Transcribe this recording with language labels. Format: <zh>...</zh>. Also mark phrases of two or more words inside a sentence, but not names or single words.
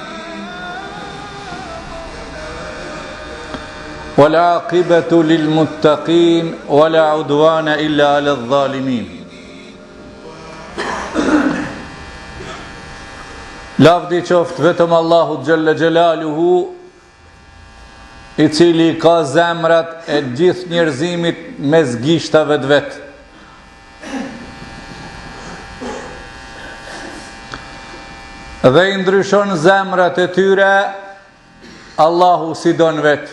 <ar>والعاقبة للمتقين ولا عدوان إلا على الظالمين.</ar> <sq>Lavdi qoftë vetëm Allahut</sq> <ar>جل جلاله,</ar> <sq>i cili ka zemrat e gjithë njerëzimit mes gishtave të vetë. Dhe i ndryshon zemrat e tyre Allahu si don vetë.</sq>